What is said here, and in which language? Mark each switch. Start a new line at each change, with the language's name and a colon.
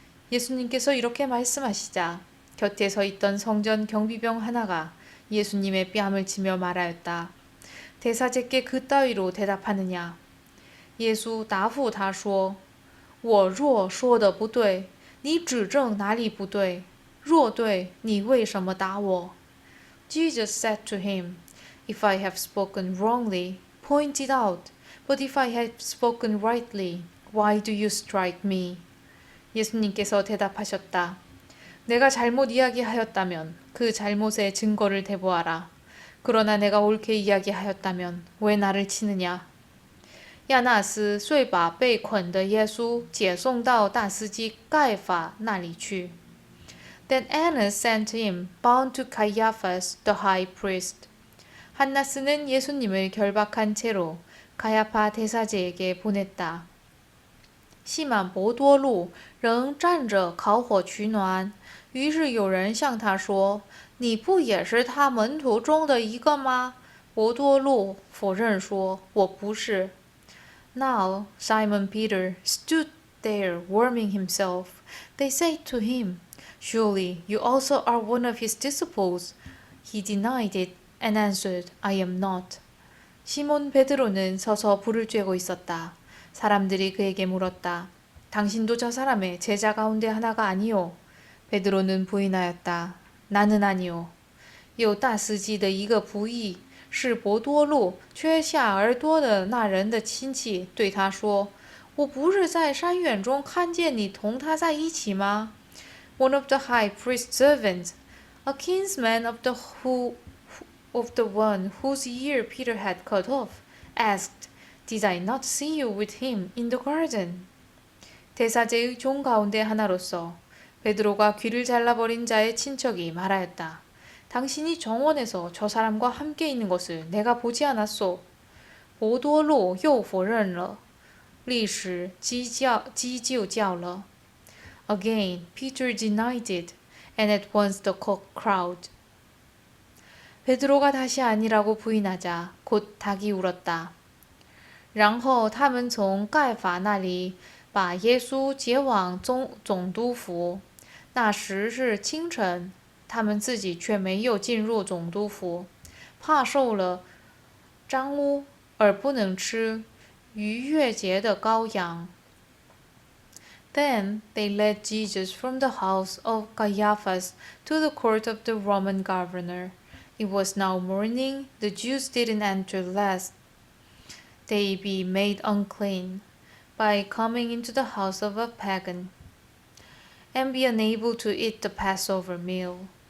Korean: 예수님께서 이렇게 말씀하시자 곁에 서 있던 성전 경비병 하나가 예수님의 뺨을 치며 말하였다. 대사제께 그따위로 대답하느냐?
Chinese: 耶稣答复他说：“我若说的不对，你指正哪里不对？若对，你为什么打我？”
English: Jesus said to him, "If I have spoken wrongly, point it out. But if I have spoken rightly, why do you strike me?"
Korean: 예수님께서 대답하셨다. 내가 잘못 이야기하였다면 그 잘못의 증거를 대보아라. 그러나 내가 옳게 이야기하였다면 왜 나를 치느냐?
Chinese: 亚那斯遂把被捆的耶稣解送到大司祭盖法那里去。
English: Then Annas sent him bound to Caiaphas, the high priest.
Korean: 한나스는 예수님을 결박한 채로 가야파 대사제에게 보냈다.
Chinese: 西满伯多禄仍站着烤火取暖，于是有人向他说：“你不也是他门徒中的一个吗？” 伯多禄否认说：“我不是。”
English: Now Simon Peter stood there warming himself. They said to him, "Surely you also are one of his disciples." He denied it and answered, "I am not."
Korean: 시몬 베드로는 서서 불을 쬐고 있었다. 사람들이 그에게 물었다. 당신도 저 사람의 제자 가운데 하나가 아니오? 베드로는 부인하였다. 나는 아니오.
Chinese: 有大司祭的一个仆役是伯多禄缺下耳朵的那人的亲戚，对他说：“我不是在山院中看见你同他在一起吗？”
English: One of the high priest's servants, a kinsman of the one whose ear Peter had cut off, asked, "Did I not see you with him in the garden?"
Korean: 대사제의 종 가운데 하나로서 베드로가 귀를 잘라버린 자의 친척이 말하였다. 당신이 정원에서 저 사람과 함께 있는 것을 내가 보지 않았소.
Chinese: 伯多禄又否认了，历史激就叫了。
English: Again, Peter denied it, and at once the cock crowed.
Korean: 베드로가 다시 아니라고 부인하자 곧 닭이 울었다.
Chinese: 然后他们从盖法那里把耶稣解往总督府。那时是清晨。他们自己却没有进入总督府，怕受了脏污而不能吃逾越节的羔羊。
English: Then they led Jesus from the house of Caiaphas to the court of the Roman governor. It was now morning. The Jews didn't enter lest they be made unclean by coming into the house of a pagan and be unable to eat the Passover meal.